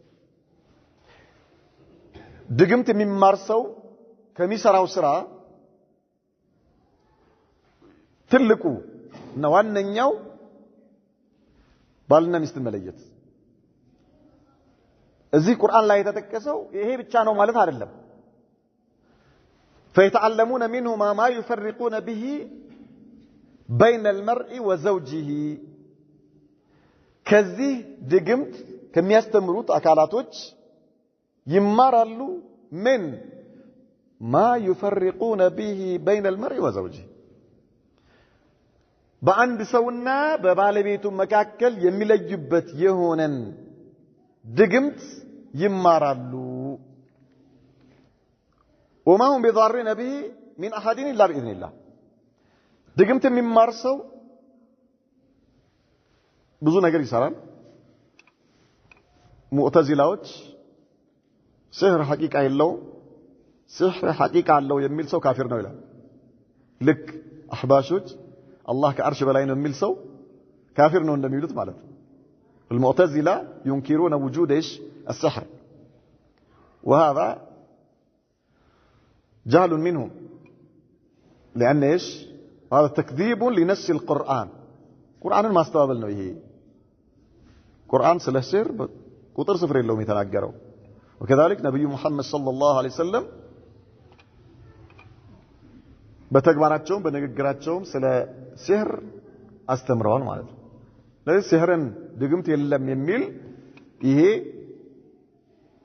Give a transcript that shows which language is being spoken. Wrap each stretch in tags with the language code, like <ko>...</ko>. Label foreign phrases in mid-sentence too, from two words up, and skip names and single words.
<am>ድግምት የሚማር ሰው ከሚሰራው ስራ ትልቁ እና ዋነኛው ባልና ሚስት መለየት እዚህ ቁርአን ላይ የተጠቀሰው ይሄ ብቻ ነው ማለት አይደለም</am> <ar>فيتعلمون منهما ما يفرقون به بين المرء وزوجه</ar> <am>ከዚህ ድግምት ከሚያስተምሩት አካላቶች ይማራሉ ምን</am> <ar>ما يفرقون به بين المرء وزوجه</ar> <am>በአንድ ሰውና በባለቤቱ መካከል የሚለዩበት የሆነን ድግምት ይማራሉ</am> <ar>وما هم بضارين به من احد الا باذن الله</ar> <am>ድግምት የሚማር ሰው ብዙ ነገር ይሰራል ሙዕተዚላዎች ሲህር ሐቂቃ የለው ሲህር ሐቂቃ አለው የሚል ሰው ካፊር ነው ይላል ልክ አህባሾች አላህ ከአርሽ በላይ ነው የሚል ሰው ካፊር ነው እንደሚሉት ማለት ነው</am> <ar>المعتزلة ينكرون وجود ايش السحر وهذا جهل منهم لأن ايش هذا تكذيب لنص القرآن قرآن ما استوعب</ar> <am>ነው ይሄ ቁርአን ስለ ሲህር ቁጥር ስፍር የለውም የተናገረው وكذلك ነብዩ መሐመድ</am> <ar>صلى الله عليه وسلم</ar> <am>በተግባራቸውም በንግግራቸውም ስለ ሲህር አስተምረዋል ማለት ነው ለዚህ ሲህርን ድግምት የለም የሚል ይሄ</am>